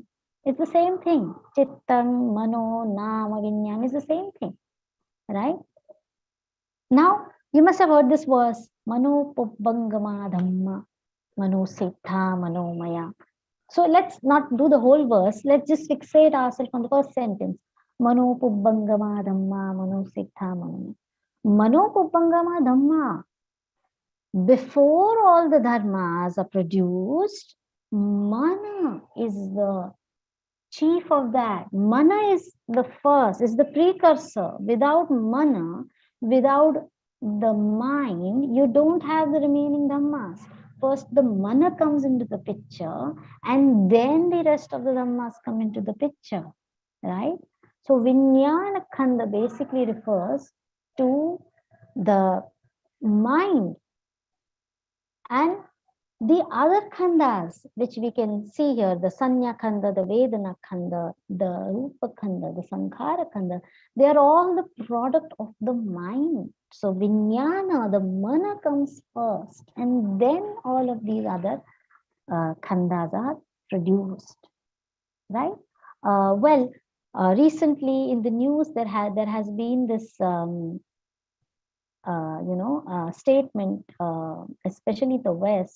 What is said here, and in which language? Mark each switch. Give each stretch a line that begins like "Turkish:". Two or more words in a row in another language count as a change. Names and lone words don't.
English: It's the same thing.
Pali: Chittam, Mano, Nama, Vijnana
English: is the same thing. Right? Now, you must have heard this verse,
Pali: Mano Pubbangama Dhamma, Mano Siddha, Mano Maya.
English: So let's not do the whole verse. Let's just fixate ourselves on the first sentence.
Pali: Mano Pubbangama Dhamma, Mano Siddha, Mano. Mano Pubbangama Dhamma.
English: Before all the dharmas are produced, Mana is the chief of that. Mana is the first, is the precursor. Without Mana, without the mind, you don't have the remaining dhammas. First, the Mana comes into the picture, and then the rest of the dhammas come into the picture, right? So
Pali: Vijnana Khanda
English: basically refers to the mind. And the other khandas, which we can see here, the
Pali: Sanya Khanda,
English: the
Pali: Vedana Khanda,
English: the
Pali: Rupa Khanda,
English: the
Pali: Sankhara Khanda,
English: they are all the product of the mind. So Vijnana, the Mana comes first, and then all of these other khandas are produced, right? Recently in the news, there has been this statement, especially the West.